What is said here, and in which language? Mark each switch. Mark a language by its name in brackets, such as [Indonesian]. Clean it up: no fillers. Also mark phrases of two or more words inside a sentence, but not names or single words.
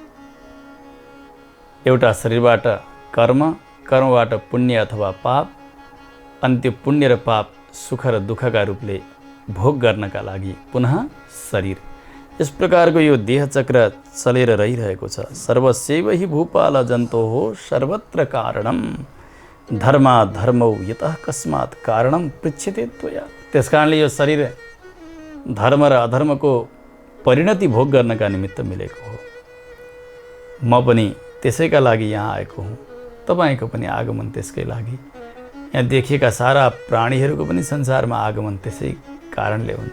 [Nepali] एउटा शरीरबाट कर्म, कर्मबाट पुण्य अथवा पाप, अनि त्यो पुण्य र पाप सुख र दुःखका रूपले भोग गर्नका लागि पुनः शरीर। यस प्रकारको यो देह चक्र चलेर रहिरहेको छ। [Sanskrit] सर्वस्यैव हि भूपाल जन्तो हो सर्वत्र कारणम धर्मा धर्मौ यतः कस्मात् कारणम पृच्छ्यते त्वया। [Nepali] त्यसकारणले यो शरीर धर्म र अधर्मको परिणति भोग गर्नका निमित्त मिलेको हो। म पनि त्यसैका लागि यहाँ आएको हुँ। तपाईको पनि आगमन त्यसकै लागि। यहाँ देखिएका सारा प्राणीहरूको पनि संसारमा आगमन त्यसै कारणले हुन्छ।